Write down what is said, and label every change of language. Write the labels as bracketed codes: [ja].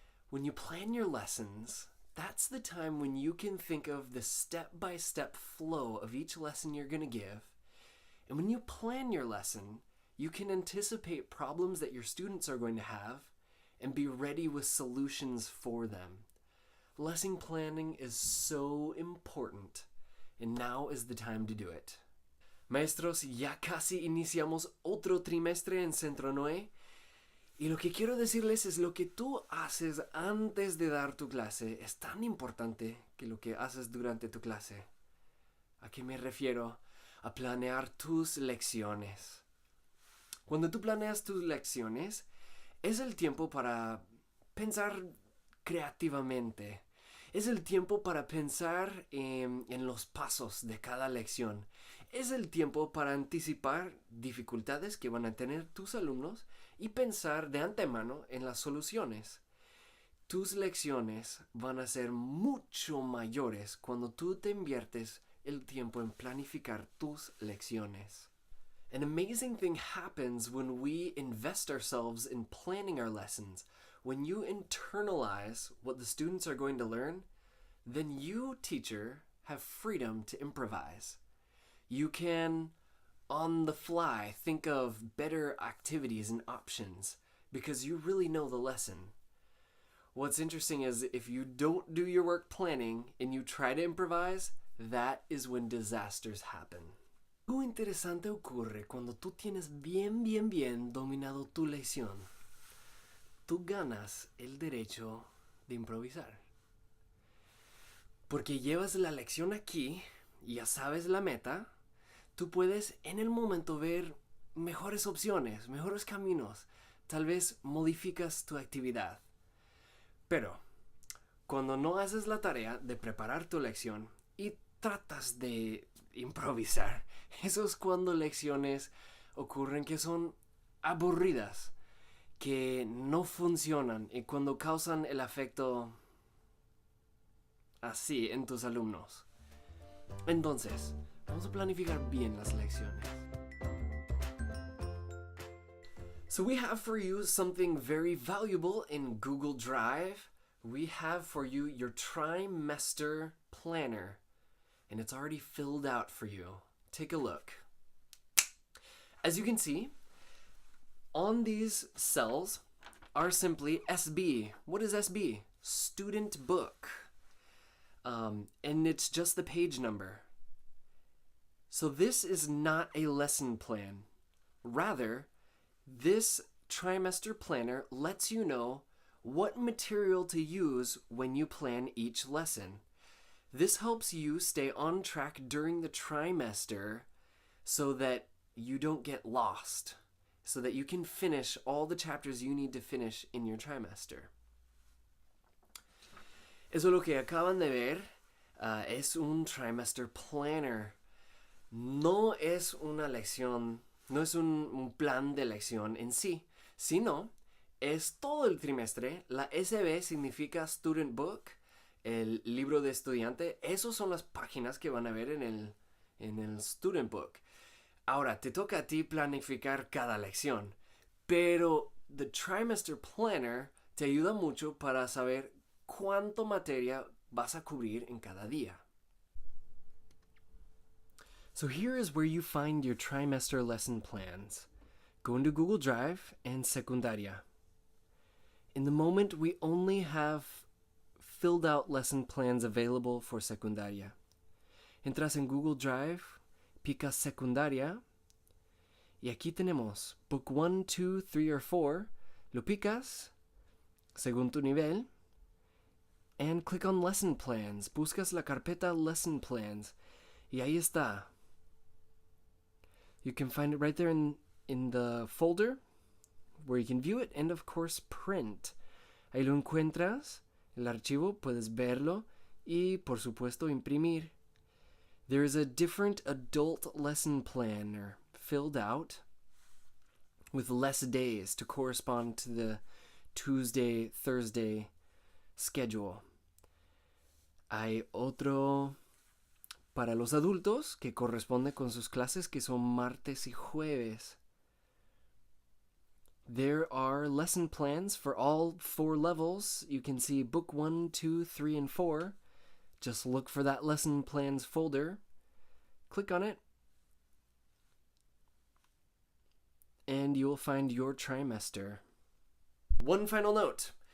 [en] When you plan your lessons, that's the time when you can think of the step-by-step flow of each lesson you're going to give. And when you plan your lesson, you can anticipate problems that your students are going to have and be ready with solutions for them. Lesson planning is so important, and now is the time to do it. [es] Maestros, ya casi iniciamos otro trimestre en Centro Noé. Y lo que quiero decirles es lo que tú haces antes de dar tu clase es tan importante que lo que haces durante tu clase. ¿A qué me refiero? A planear tus lecciones. Cuando tú planeas tus lecciones, es el tiempo para pensar creativamente. Es el tiempo para pensar en los pasos de cada lección. Es el tiempo para anticipar dificultades que van a tener tus alumnos y pensar de antemano en las soluciones. Tus lecciones van a ser mucho mayores cuando tú te inviertes el tiempo en planificar tus lecciones. [en] An amazing thing happens when we invest ourselves in planning our lessons. When you internalize what the students are going to learn, then you, teacher, have freedom to improvise. You can, on the fly, think of better activities and options because you really know the lesson. What's interesting is if you don't do your work planning and you try to improvise, that is when disasters happen. [es] Algo interesante ocurre cuando tú tienes bien dominado tu lección. Tú ganas el derecho de improvisar. Porque llevas la lección aquí y ya sabes la meta, tú puedes en el momento ver mejores opciones, mejores caminos. Tal vez modificas tu actividad. Pero cuando no haces la tarea de preparar tu lección y tratas de improvisar, eso es cuando lecciones ocurren que son aburridas, que no funcionan y cuando causan el efecto así en tus alumnos. Entonces, vamos a planificar bien las lecciones. [en] So we have for you something very valuable in Google Drive. We have for you your Trimester Planner, and it's already filled out for you. Take a look. As you can see, on these cells are simply SB. What is SB? Student book. And it's just the page number. So this is not a lesson plan. Rather, this trimester planner lets you know what material to use when you plan each lesson. This helps you stay on track during the trimester so that you don't get lost, so that you can finish all the chapters you need to finish in your trimester. [es] Eso lo que acaban de ver es un trimester planner. No es una lección, no es un plan de lección en sí, sino es todo el trimestre. La SB significa Student Book, el libro de estudiante. Esas son las páginas que van a ver en el Student Book. Ahora, te toca a ti planificar cada lección, pero the Trimester Planner te ayuda mucho para saber cuánto materia vas a cubrir en cada día. [en] So here is where you find your trimester lesson plans. Go into Google Drive and Secundaria. In the moment, we only have filled out lesson plans available for Secundaria. [es] Entras en Google Drive, picas Secundaria, y aquí tenemos Book 1, 2, 3, or 4. Lo picas, según tu nivel, [en] and click on Lesson Plans. [es] Buscas la carpeta Lesson Plans, y ahí está. [en] You can find it right there in the folder where you can view it and, of course, print. [es] Ahí lo encuentras, el archivo, puedes verlo y, por supuesto, imprimir. [en] There is a different adult lesson planner filled out with less days to correspond to the Tuesday, Thursday schedule. [es] Hay otro para los adultos que corresponde con sus clases que son martes y jueves. [en] There are lesson plans for all 4 levels. You can see book 1, 2, 3, and 4. Just look for that lesson plans folder. Click on it. And you will find your trimester. One final note.